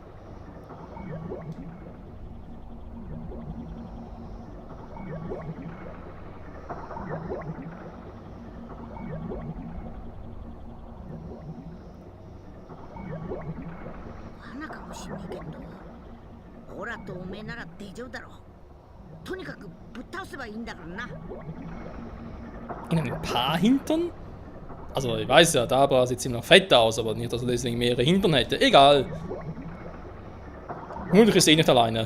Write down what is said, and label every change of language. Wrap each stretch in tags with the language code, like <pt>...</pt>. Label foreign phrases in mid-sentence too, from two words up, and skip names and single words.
<ja>罠かもしんねえけど、オラとおめえなら大丈夫だろ。とにかくぶっ倒せばいいんだからな。</ja> <de>In ein paar Hintern? Also, ich weiß ja, Dabra sieht ziemlich fett aus, aber nicht, dass er deswegen mehrere Hintern hätte. Egal. Mulch ist eh nicht alleine.</de>